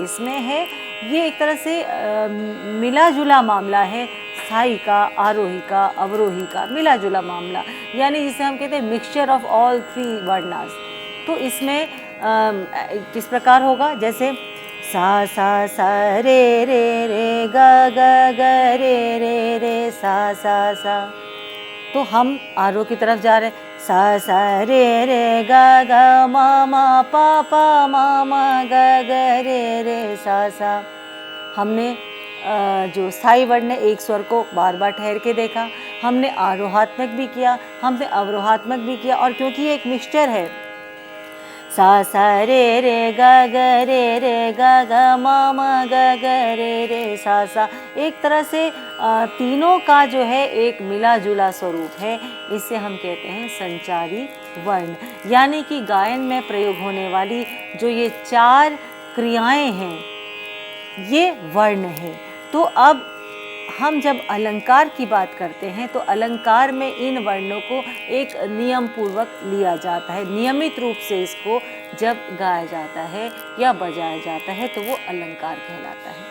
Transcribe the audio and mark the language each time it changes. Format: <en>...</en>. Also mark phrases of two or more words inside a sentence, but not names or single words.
<hi>इसमें है ये एक तरह से मिला जुला मामला है, स्थाई का, आरोही का, अवरोही का मिला जुला मामला, यानी जिसे हम कहते हैं</hi> <en>mixture of all</en> <hi>3 वर्णास। तो इसमें किस प्रकार होगा? जैसे सा सा सा रे रे रे ग ग ग रे रे रे सा सा सा। तो हम आरोह की तरफ जा रहे हैं, सा सा रे रे ग ग मा पा मा ग ग रे रे सा सा। हमने जो स्थाई वर्ण है एक स्वर को बार बार ठहर के देखा, हमने आरोहात्मक भी किया, हमने अवरोहात्मक भी किया, और क्योंकि ये एक मिक्सचर है, सा सा रे रे ग ग रे ग ग मा ग ग रे सा सा, एक तरह से तीनों का जो है एक मिला जुला स्वरूप है, इसे हम कहते हैं संचारी वर्ण। यानी कि गायन में प्रयोग होने वाली जो ये 4 क्रियाएं हैं ये वर्ण है। तो अब हम जब अलंकार की बात करते हैं तो अलंकार में इन वर्णों को एक नियम पूर्वक लिया जाता है, नियमित रूप से इसको जब गाया जाता है या बजाया जाता है तो वो अलंकार कहलाता है।</hi>